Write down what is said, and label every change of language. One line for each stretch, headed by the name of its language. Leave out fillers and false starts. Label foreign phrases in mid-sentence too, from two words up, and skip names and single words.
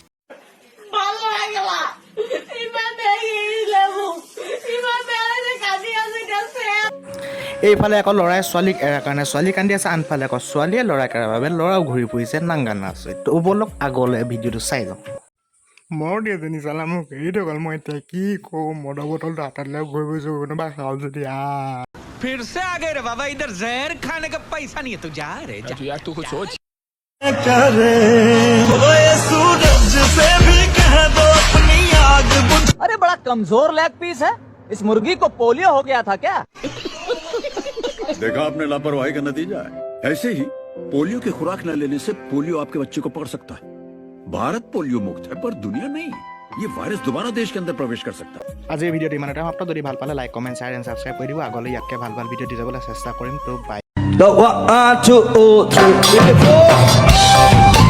Assamese: এইফালে আকৌ ল'ৰাই ছোৱালীক এৰাৰ কাৰণে ছোৱালী কান্দি আছে, আনফালে আকৌ ছোৱালীয়ে ল'ৰাক এৰাৰ বাবে ল'ৰাও ঘূৰি ফুৰিছে নাংগা নাচ। তো বলক আগলৈ ভিডিঅ'টো চাই যাওঁ। মোৰ দিয়েজনী চালা মোক এৰি থৈ গ'ল, মই এতিয়া কি কওঁ। মদৰ বটলটো হাতত লৈ ঘূৰি ফুৰিছোঁ, কোনোবা খাওঁ যদি
Hindi: फिर से आ गए रे बाबा, इधर जहर खाने का पैसा नहीं है, तू जा रे जा। यार तू कुछ सोच। अरे बड़ा कमजोर लेग पीस है, इस मुर्गी को पोलियो हो गया था क्या? देखा आपने लापरवाही का नतीजा है। ऐसे ही पोलियो की खुराक न लेने से पोलियो आपके बच्चे को पकड़ सकता है। भारत पोलियो मुक्त है, पर दुनिया नहीं। ये वायरस दोबारा देश के अंदर प्रवेश कर सकता है।
Assamese: আজিৰ ভিডিঅ'টো ইমানতে সমাপ্ত। যদি ভাল পালে
English: like comment share and subscribe
Assamese: কৰি দিব। আগলৈ ইয়াতকৈ ভাল ভাল ভিডিঅ' দি যাবলৈ চেষ্টা কৰিম। তো বাই।